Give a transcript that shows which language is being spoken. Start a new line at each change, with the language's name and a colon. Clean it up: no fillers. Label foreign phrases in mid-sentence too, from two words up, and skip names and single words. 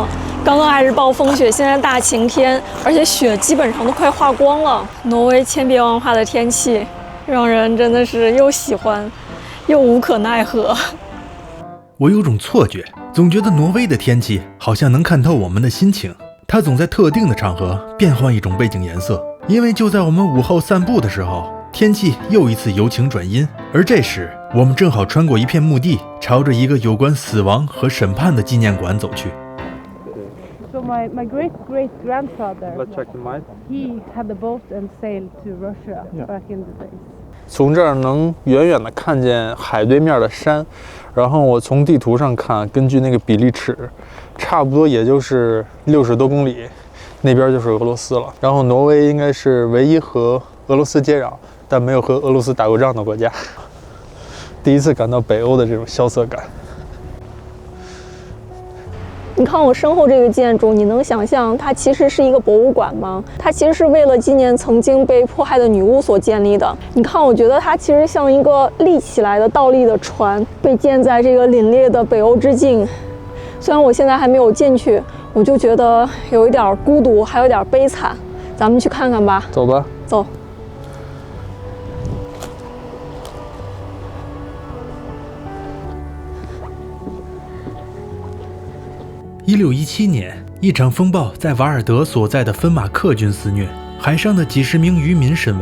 Chinese: 剛剛還是暴風雪，現在大晴天，而且雪基本上都快化光了。挪威千變萬化的天氣，讓人真的是又喜歡又無可奈何。我有種錯覺，總覺得挪威的天氣好像能看透我們的心情，它總在特定的场合變換一種背景顏色。因為就在我們午後散步的時候，天氣又一次由晴轉陰，而這時我們正好穿過一片墓地，朝着一個有關死亡和審判的紀念館走去。
English: So my great-great-grandfather, he had a boat and sailed to Russia back in the days.
Chinese: 从这儿能遠遠的看見海對面的山，然後我從地圖上看，根據那個比例尺，差不多也就是60多公里，那邊就是俄羅斯了。然後挪威應該是唯一和俄羅斯接壤，但沒有和俄羅斯打過仗的國家。第一次感到北歐的這種蕭瑟感。你看我身後這個建築，你能想象它其實是一個博物館嗎？它其實是為了紀念曾經被迫害的女巫所建立的。你看，我覺得它其實像一個立起來的倒立的船，被建在這個凜冽的北歐之境。雖然我現在還沒有進去，我就覺得有一點孤獨，還有點悲慘。咱們去看看吧。走吧，走。 1617年，一場風暴在瓦爾德所在的芬馬克郡肆虐，海上的幾十名漁民身亡。